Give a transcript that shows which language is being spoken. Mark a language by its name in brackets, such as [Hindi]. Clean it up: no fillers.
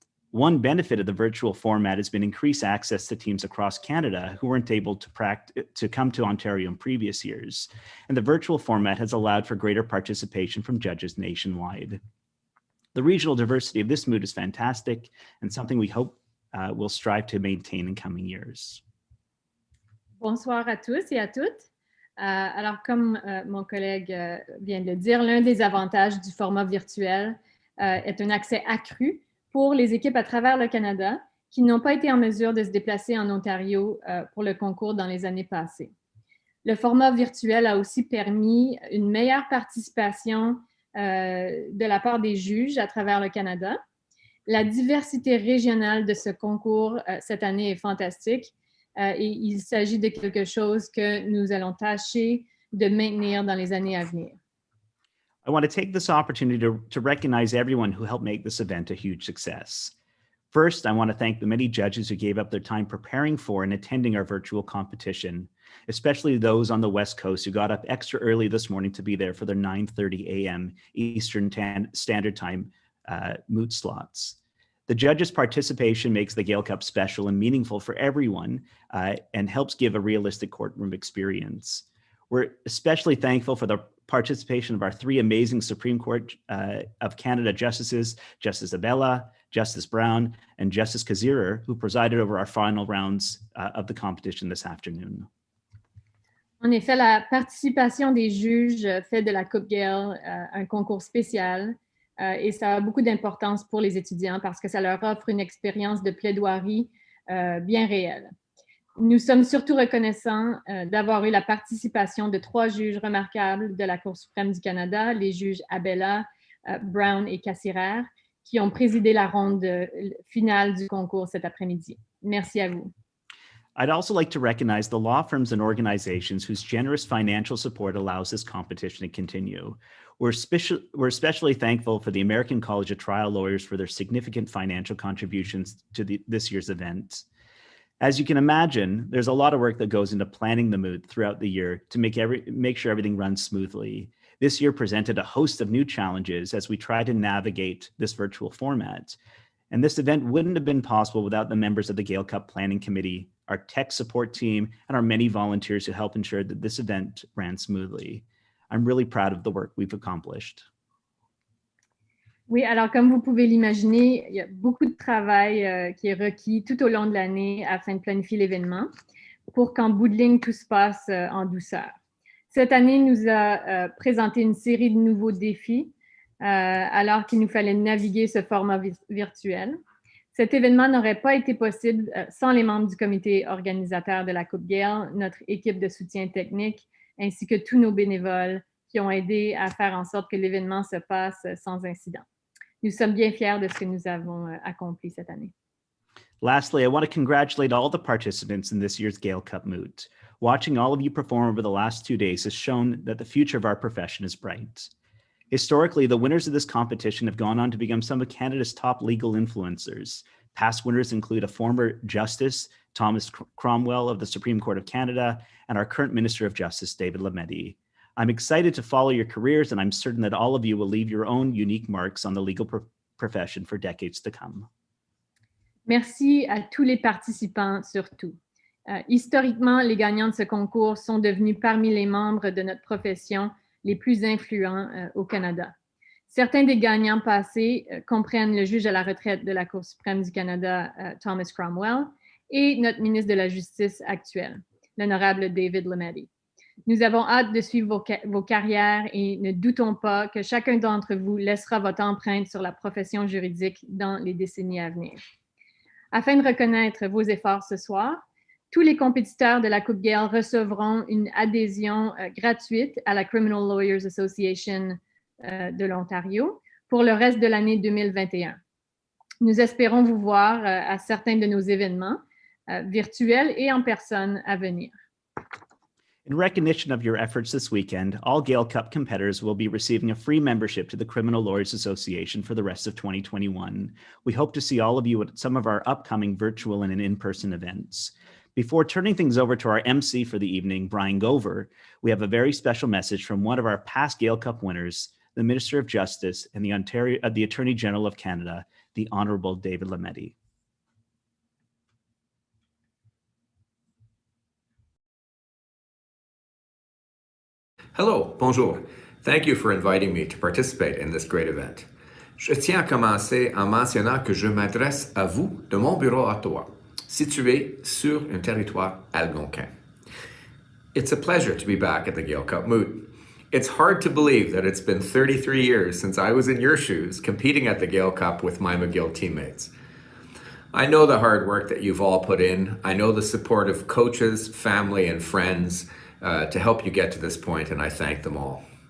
[English] One benefit of the virtual format has been increased access to teams across Canada who weren't able to come to Ontario in previous years. And the virtual format has allowed for greater participation from judges nationwide. The regional diversity of this Moot is fantastic and something we hope we'll strive to maintain in coming years. [French] Bonsoir à tous et à toutes. Alors, comme mon collègue vient de le dire, l'un des avantages du format virtuel est un accès accru pour les équipes à travers le Canada qui n'ont pas été en mesure de se déplacer en Ontario pour le concours dans les années passées. Le format virtuel a aussi permis une meilleure participation de la part des juges à travers le Canada. La diversité régionale de ce concours cette année est fantastique et il s'agit de quelque chose que nous allons tâcher de maintenir dans les années à venir. [English] I want to take this opportunity to recognize everyone who helped make this event a huge success. First, I want to thank the many judges who gave up their time preparing for and attending our virtual competition, especially those on the West Coast who got up extra early this morning to be there for their 9:30 a.m. Eastern Standard Time Moot slots. The judges' participation makes the Gale Cup special and meaningful for everyone and helps give a realistic courtroom experience. We're especially thankful for the participation of our three amazing Supreme Court of Canada justices, Justice Abella, Justice Brown, and Justice Kazirer, who presided over our final rounds of the competition this afternoon. [French] En effet, la participation des juges fait de la Coupe Gale un concours spécial et ça a beaucoup d'importance pour les étudiants parce que ça leur offre une expérience de plaidoirie bien réelle. Nous sommes surtout reconnaissants d'avoir eu la participation de 3 juges remarquables de la Cour suprême du Canada, les juges Abella, Brown et Kazirer, qui ont présidé la ronde finale du concours cet après-midi. Merci à vous. [English] I'd also like to recognize the law firms and organizations whose generous financial support allows this competition to continue. We're especially thankful for the American College of Trial Lawyers for their significant financial contributions to this year's event. As you can imagine, there's a lot of work that goes into planning the Moot throughout the year to make sure everything runs smoothly. This year presented a host of new challenges as we try to navigate this virtual format. And this event wouldn't have been possible without the members of the Gale Cup Planning Committee, our tech support team, and our many volunteers who help ensure that this event ran smoothly. I'm really proud of the work we've accomplished. [French] Oui, alors comme vous pouvez l'imaginer, il y a beaucoup de travail qui est requis tout au long de l'année afin de planifier l'événement pour qu'en bout de ligne, tout se passe en douceur. Cette année nous a présenté une série de nouveaux défis alors qu'il nous fallait naviguer ce format virtuel. Cet événement n'aurait pas été possible sans les membres du comité organisateur de la Coupe Gale, notre équipe de soutien technique, ainsi que tous nos bénévoles qui ont aidé à faire en sorte que l'événement se passe sans incident. Nous sommes bien fiers de ce que nous avons accompli cette année. [English] Lastly, I want to congratulate all the participants in this year's Gale Cup Moot. Watching all of you perform over the last 2 days has shown that the future of our profession is bright. Historically, the winners of this competition have gone on to become some of Canada's top legal influencers. Past winners include a former Justice, Thomas Cromwell of the Supreme Court of Canada, and our current Minister of Justice, David Lametti. I'm excited to follow your careers, and I'm certain that all of you will leave your own unique marks on the legal profession for decades to come. [French] Merci à tous les participants surtout. Historiquement, les gagnants de ce concours sont devenus parmi les membres de notre profession les plus influents au Canada. Certains des gagnants passés comprennent le juge à la retraite de la Cour suprême du Canada, Thomas Cromwell, et notre ministre de la Justice actuel, l'honorable David Lametti. Nous avons hâte de suivre vos carrières et ne doutons pas que chacun d'entre vous laissera votre empreinte sur la profession juridique dans les décennies à venir. Afin de reconnaître vos efforts ce soir, tous les compétiteurs de la Coupe Gale recevront une adhésion gratuite à la Criminal Lawyers Association de l'Ontario pour le reste de l'année 2021. Nous espérons vous voir à certains de nos événements virtuels et en personne à venir. [English] In recognition of your efforts this weekend, all Gale Cup competitors will be receiving a free membership to the Criminal Lawyers Association for the rest of 2021. We hope to see all of you at some of our upcoming virtual and in-person events. Before turning things over to our MC for the evening, Brian Gover, we have a very special message from one of our past Gale Cup winners, the Minister of Justice and the Attorney General of Canada, the Honourable David Lametti. Hello, [French] bonjour. [English] Thank you for inviting me to participate in this great event. [French] Je tiens à commencer en mentionnant que je m'adresse à vous de mon bureau à Ottawa, situé sur un territoire algonquin. [English] It's a pleasure to be back at the Gale Cup Moot. It's hard to believe that it's been 33 years since I was in your shoes competing at the Gale Cup with my McGill teammates. I know the hard work that you've all put in. I know the support of coaches, family, and friends to help you get to this point, and I thank them all.